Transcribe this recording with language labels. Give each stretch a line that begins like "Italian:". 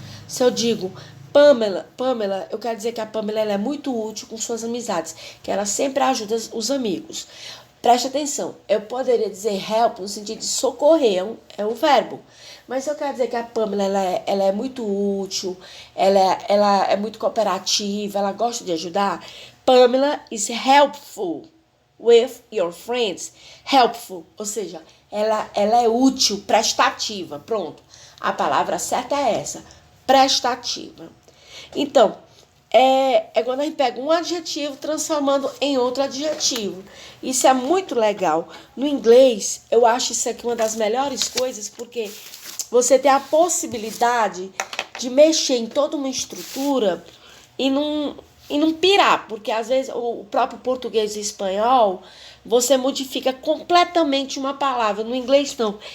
Portuguese: Se eu digo Pamela, eu quero dizer que a Pamela ela é muito útil com suas amizades, que ela sempre ajuda os amigos. Preste atenção, eu poderia dizer help no sentido de socorrer, é um verbo. Mas eu quero dizer que a Pamela ela é muito útil, ela é muito cooperativa, ela gosta de ajudar.
English: Pamela is helpful with your friends.
Portuguese: Helpful, ou seja, ela é útil, prestativa. Pronto, a palavra certa é essa, prestativa. Então, é quando a gente pega um adjetivo transformando em outro adjetivo. Isso é muito legal. No inglês, eu acho isso aqui uma das melhores coisas, porque você tem a possibilidade de mexer em toda uma estrutura e não pirar, porque às vezes o próprio português e espanhol, você modifica completamente uma palavra. No inglês, não.